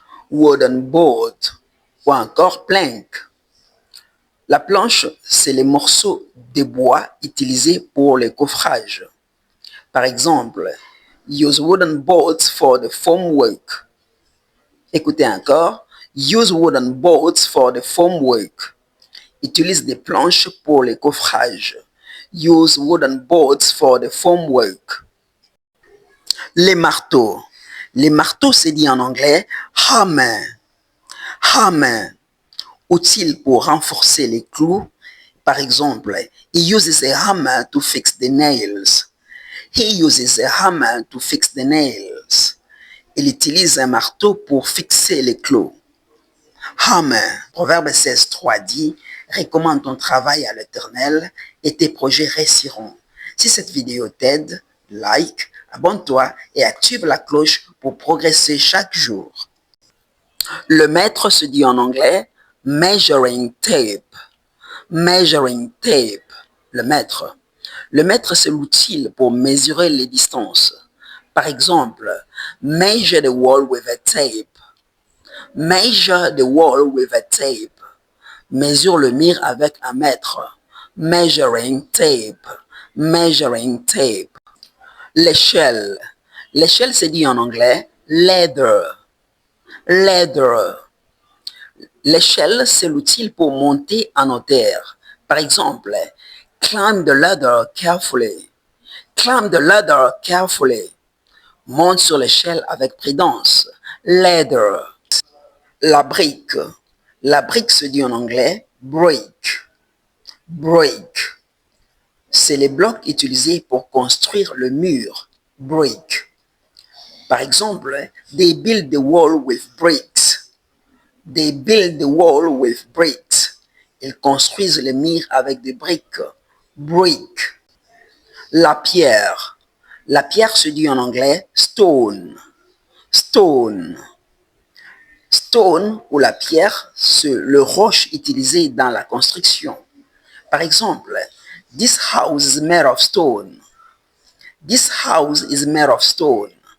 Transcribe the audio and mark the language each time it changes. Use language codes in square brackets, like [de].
[fr] Wooden board. Ou encore plank. La planche, c'est les morceaux de bois utilisés pour le coffrage. Par exemple, [en] use wooden boards for the formwork. [fr] Écoutez encore, [en] use wooden boards for the formwork. [fr] Utilise des planches pour les coffrages. [en] Use wooden boards for the formwork. [fr] Les marteaux. Les marteaux, c'est dit en anglais hammer. Hammer. Utile pour renforcer les clous. Par exemple, [en] he uses a hammer to fix the nails. He uses a hammer to fix the nails. [fr] Il utilise un marteau pour fixer les clous. Hammer. Proverbe 16.3 dit, recommande ton travail à l'Éternel et tes projets réussiront. Si cette vidéo t'aide, like, abonne-toi et active la cloche pour progresser chaque jour. Le mètre se dit en anglais measuring tape. Measuring tape. Le mètre. Le mètre, c'est l'outil pour mesurer les distances. Par exemple, [en] measure the wall with a tape. Measure the wall with a tape. [fr] Mesure le mur avec un mètre. Measuring tape. [en] Measuring tape. L'échelle. [fr] L'échelle, c'est dit en anglais ladder. Ladder. L'échelle, c'est l'outil pour monter en hauteur. Par exemple, [en] climb the ladder carefully. Climb the ladder carefully. [fr] Monte sur l'échelle avec prudence. Ladder. La brique. La brique se dit en anglais brick. Brick. C'est les blocs utilisés pour construire le mur. [en] Brick. [fr] Par exemple, [en] they build the wall with bricks. They build the wall with bricks. [fr] Ils construisent les murs avec des briques. Brick. La pierre. La pierre se dit en anglais stone. Stone. Stone ou la pierre, c'est le roche utilisé dans la construction. Par exemple, [en] this house is made of stone. This house is made of stone.